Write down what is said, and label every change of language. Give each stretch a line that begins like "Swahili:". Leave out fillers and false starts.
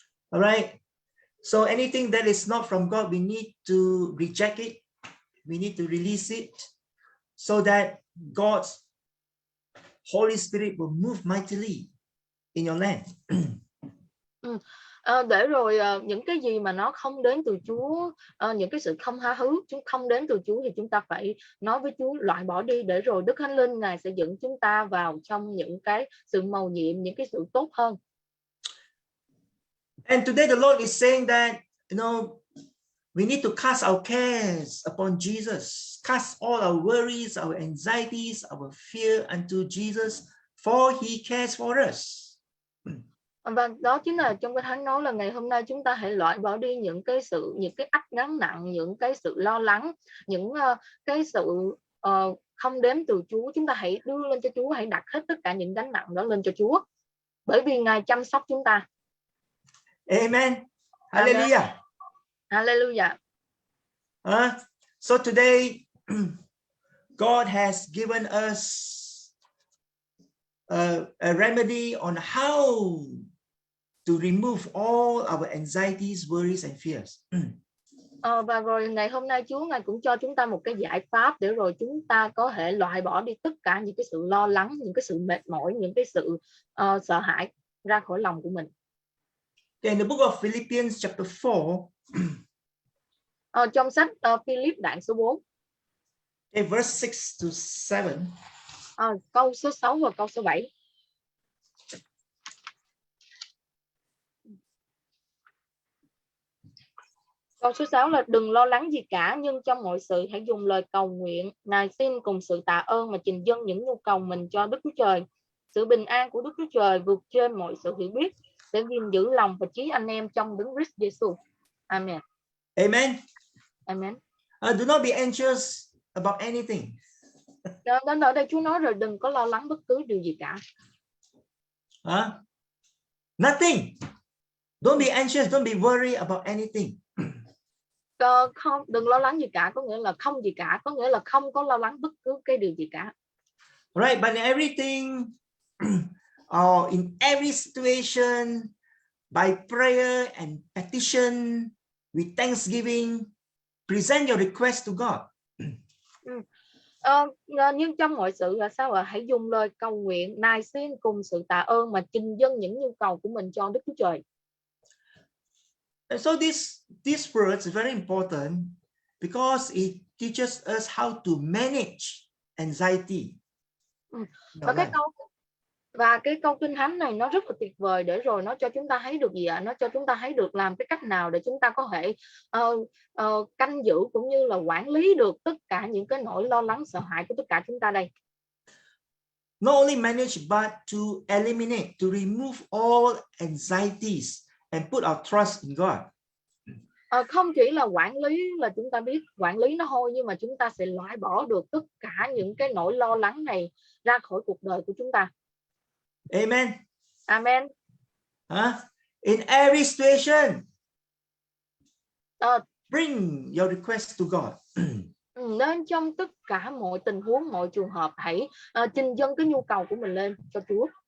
English: Alright, so anything that is not from God, we need to reject it. We need to release it so that God's Holy Spirit will move mightily in your land.
Vietnamese: Để rồi những cái gì mà nó không đến từ Chúa, những cái sự không tha thứ không đến từ Chúa, thì chúng ta phải nói với Chúa loại bỏ đi, để rồi Đức Thánh Linh Ngài sẽ dẫn chúng ta vào trong những cái sự mầu nhiệm, những cái sự tốt hơn.
English: And today the Lord is saying that, we need to cast our cares upon Jesus, cast all our worries, our anxieties, our fear unto Jesus, for He cares for us.
Vietnamese: Và đó chính là trong cái Thánh nói là ngày hôm nay chúng ta hãy loại bỏ đi những cái ách gánh nặng, những cái sự lo lắng, những cái sự không đến từ Chúa. Chúng ta hãy đưa lên cho Chúa, hãy đặt hết tất cả những gánh nặng đó lên cho Chúa, bởi vì Ngài chăm sóc chúng ta. Amen. Hallelujah. Hallelujah.
English: So today God has given us a remedy on how to remove all our anxieties, worries and fears.
Vietnamese: Và rồi ngày hôm nay Chúa Ngài cũng cho chúng ta một cái giải pháp để rồi chúng ta có thể loại bỏ đi tất cả những cái sự lo lắng, những cái sự mệt mỏi, những cái sự sợ hãi ra khỏi lòng của mình.
English: In the book of Philippians chapter 4,
Vietnamese: trong sách Philip đoạn số 4,
English: verse 6 to 7.
Vietnamese: Câu số 6 và câu số 7. Câu số 6 là đừng lo lắng gì cả, nhưng trong mọi sự hãy dùng lời cầu nguyện, nài xin cùng sự tạ ơn mà trình dâng những nhu cầu mình cho Đức Chúa Trời. Sự bình an của Đức Chúa Trời vượt trên mọi sự hiểu biết sẽ gìn giữ lòng và trí anh em trong Đấng Christ Jesus. Amen. Amen. Amen.
English: Do not be anxious about anything.
Vietnamese: Đến ở đây Chúa nói rồi, đừng có lo lắng bất cứ điều gì cả.
English: Nothing. Don't be anxious. Don't be worried about anything.
Vietnamese: Không, đừng lo lắng gì cả, có nghĩa là không gì cả, có nghĩa là không có lo lắng bất cứ cái điều gì cả.
English: Right, but in everything, or in every situation, by prayer and petition, with thanksgiving, present your request to God.
Vietnamese: Nhưng trong mọi sự là sao ạ? Hãy dùng lời cầu nguyện, nài xin cùng sự tạ ơn mà trình dâng những nhu cầu của mình cho Đức Chúa Trời.
English: And so this verse is very important because it teaches us how to manage anxiety.
Vietnamese: Và cái câu Kinh Thánh này nó rất là tuyệt vời, để rồi nó cho chúng ta thấy được gì ạ? Nó cho chúng ta thấy được làm cái cách nào để chúng ta có thể canh giữ cũng như là quản lý được tất cả những cái nỗi lo lắng sợ hãi của tất cả chúng ta đây.
English: Not only manage but to eliminate, to remove all anxieties and put our trust in God.
Vietnamese: Không chỉ là quản lý là chúng ta biết quản lý nó thôi, nhưng mà chúng ta sẽ loại bỏ được tất cả những cái nỗi lo lắng này ra khỏi cuộc đời của chúng ta. Amen. Amen.
English: In every situation, bring your request to God.
Vietnamese: Nên trong tất cả mọi tình huống, mọi trường hợp, hãy trình dâng cái nhu cầu của mình lên cho Chúa.